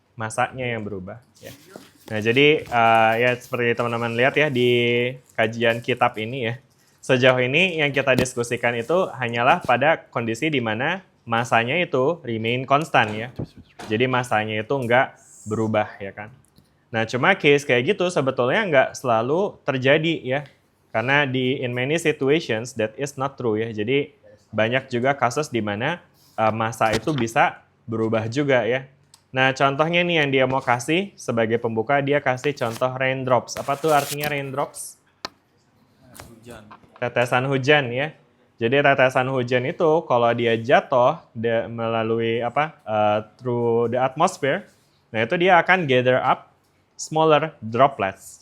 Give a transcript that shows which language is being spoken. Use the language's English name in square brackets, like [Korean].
[Indonesian] Massanya yang berubah ya. Nah, jadi ya seperti teman-teman lihat ya di kajian kitab ini ya. Sejauh ini yang kita diskusikan itu hanyalah pada kondisi di mana massanya itu remain konstan ya. Jadi massanya itu enggak berubah ya kan. Nah, cuma case kayak gitu sebetulnya nggak selalu terjadi ya. [English] Karena in many situations that is not true ya. [Indonesian] Jadi banyak juga kasus di mana massa itu bisa berubah juga ya. Nah, contohnya nih yang dia mau kasih sebagai pembuka, dia kasih contoh raindrops. Apa tuh artinya raindrops? Hujan. Tetesan hujan ya. Jadi tetesan hujan itu kalau dia jatuh melalui through the atmosphere, nah itu dia akan gather up smaller droplets.